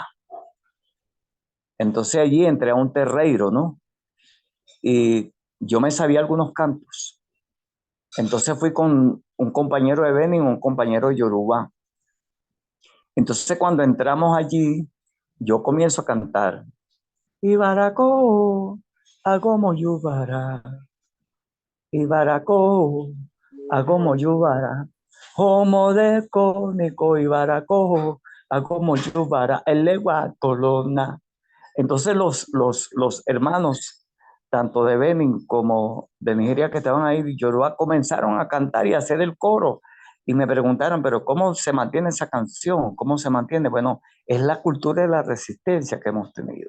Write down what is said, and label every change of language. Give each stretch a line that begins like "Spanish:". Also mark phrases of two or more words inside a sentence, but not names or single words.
Spanish: Entonces allí entré a un terreiro, ¿no? Y yo me sabía algunos cantos. Entonces fui con un compañero de Benin, un compañero de Yoruba. Entonces cuando entramos allí, yo comienzo a cantar.
Yoruba: Ibarako, agomo yubara. Ibarako, agomo yubara. Homo de cónico Ibarako, agomo yubara. El legua colonna.
Spanish: Entonces los hermanos, tanto de Benin como de Nigeria que estaban ahí, de Yoruba, comenzaron a cantar y a hacer el coro. Y me preguntaron, pero ¿cómo se mantiene esa canción? ¿Cómo se mantiene? Bueno, es la cultura de la resistencia que hemos tenido.